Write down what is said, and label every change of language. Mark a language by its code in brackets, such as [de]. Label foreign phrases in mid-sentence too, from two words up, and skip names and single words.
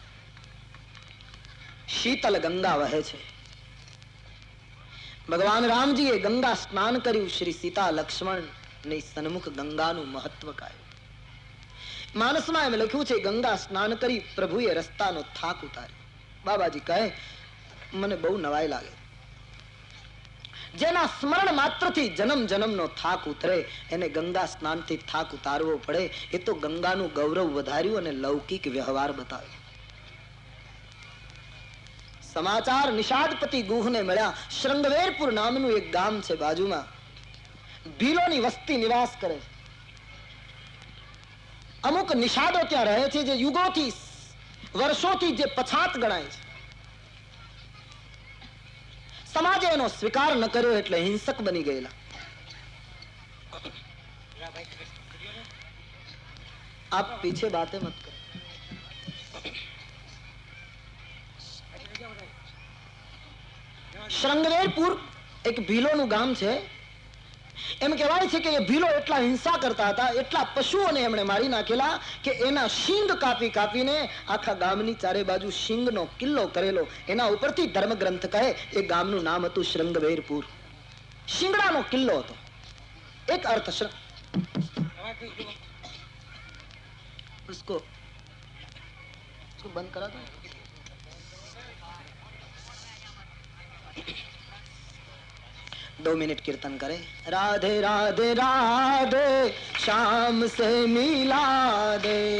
[gu] શીતલ ગંગા વહે છે ભગવાન રામજી એ ગંગા સ્નાન કર્યું શ્રી સીતા લક્ષ્મણ ને સન્મુખ ગંગા નું મહત્વ કાયો માનસ માં એમ લખ્યું છે ગંગા સ્નાન કરી પ્રભુએ રસ્તા નો થાક ઉતાર્યો બાબાજી કહે મને બહુ નવાઈ લાગે જેના સ્મરણ માત્ર થી જન્મ જન્મ નો થાક ઉતરે એને ગંગા સ્નાન થી થાક ઉતારવો પડે એ તો ગંગા નું ગૌરવ વધાર્યું અને લૌકિક વ્યવહાર બતાવ્યો સમાચાર નિષાદપતિ ગુહ ને મળ્યા શૃંગવેરપુર નામનું એક ગામ છે બાજુમાં ભીલોની વસ્તી નિવાસ કરે અમુક નિષાદો ત્યાં રહે છે જે યુગોથી વર્ષોથી જે પછાત ગણાય છે સમાજે એનો સ્વીકાર ન કર્યો એટલે હિંસક બની ગયેલા [hi] आप पीछे बातें मत करो [gu] શૃંગવેરપુર એક ભીલોનું ગામ છે એમ કહેવાય છે કે ભીલો એટલા હિંસા કરતા થા એટલા પશુઓને એમણે મારી નાખેલા કે એના શિંગ કાપી કાપીને આખા ગામની ચારે બાજુ શિંગનો કિલ્લો કરેલો એના ઉપરથી ધર્મ ગ્રંથ કહે એ ગામનું નામ હતું શૃંગવેરપુર શિંગડાનો કિલ્લો હતો. એક અર્થ [hi] उसको बंद करा दो. 2 मिनट कीर्तन करे. राधे राधे राधे शाम से मिला दे.